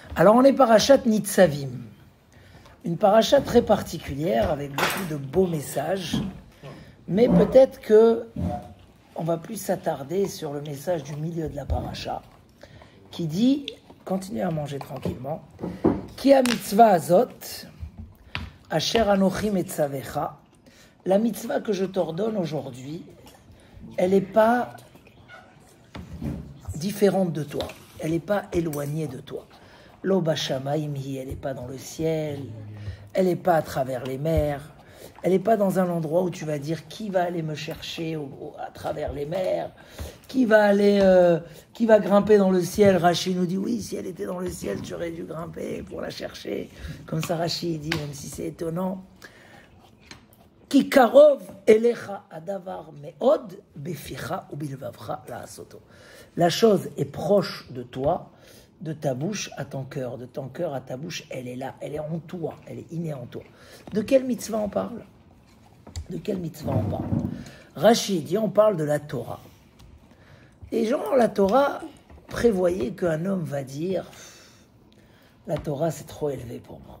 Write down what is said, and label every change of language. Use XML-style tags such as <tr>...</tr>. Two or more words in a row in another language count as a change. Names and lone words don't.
<fr>Alors on est parachat Nitzavim, une paracha très particulière avec beaucoup de beaux messages, mais peut-être que on va plus s'attarder sur le message du milieu de la paracha, qui dit, continuez à manger tranquillement,</fr> <he>כי ה מצוה הזאת, אשר אנכי מצוך,</he> <fr>la mitzvah que je t'ordonne aujourd'hui, elle n'est pas différente de toi, elle n'est pas éloignée de toi.</fr> <he>לא בשמים היא,</he> <fr>elle n'est pas dans le ciel, elle n'est pas à travers les mers, elle n'est pas dans un endroit où tu vas dire qui va aller me chercher à travers les mers, qui va grimper dans le ciel. Rashi nous dit oui, si elle était dans le ciel, tu aurais dû grimper pour la chercher. Comme ça Rashi dit, même si c'est étonnant.</fr> <he>כי קרוב אליך הדבר מאד בפיך ו בלבבך לעשתו.</he> <fr>La chose est proche de toi, de ta bouche à ton cœur, de ton cœur à ta bouche, elle est là, elle est en toi, elle est innée en toi. De quelle mitzvah on parle? De quelle mitzvah on parle? Rashi dit, on parle de la Torah. Et genre, la Torah prévoyait qu'un homme va dire, la Torah c'est trop élevé pour moi.</fr>